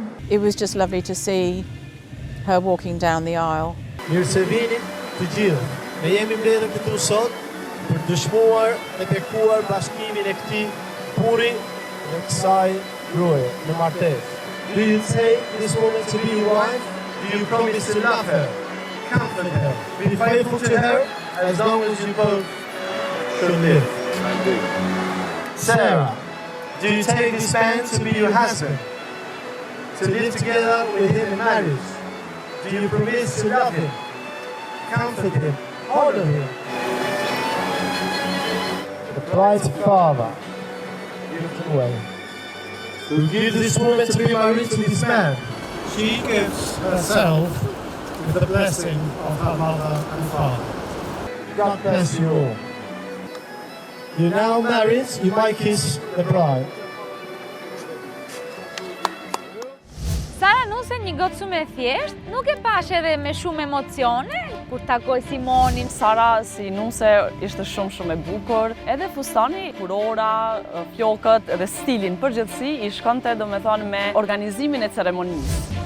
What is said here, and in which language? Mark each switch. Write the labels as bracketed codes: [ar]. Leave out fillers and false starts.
[en] It was just lovely to see her walking down the aisle. [sq] Mirë se vini të gjithë. Ne jemi mbledhur këtu sot për dëshmuar e bekuar bashkimin e këtij burri dhe kësaj gruaje në martesë. [en] Do you take this woman to be your wife? Do you promise to love her, comfort her, be faithful to her as long as you both shall live? Sarah, do you take this man to be your husband, to live together with him in marriage? Do you promise to love him, comfort him, honor him? The bride's father gives away. Who gives this woman to be married to this man? She gives herself with the blessing of her mother and father. God bless you all. You're now married, you might kiss the bride. [sq] Sara nuse një gocë shumë e thjeshtë, nuk e pash edhe me shumë emocione, kur takoj Simonin. Sara si nuse ishte shumë e bukur, edhe fustani, kurora, flokët edhe stilin përgjithësi i shkonte domethënë me organizimin e ceremonisë.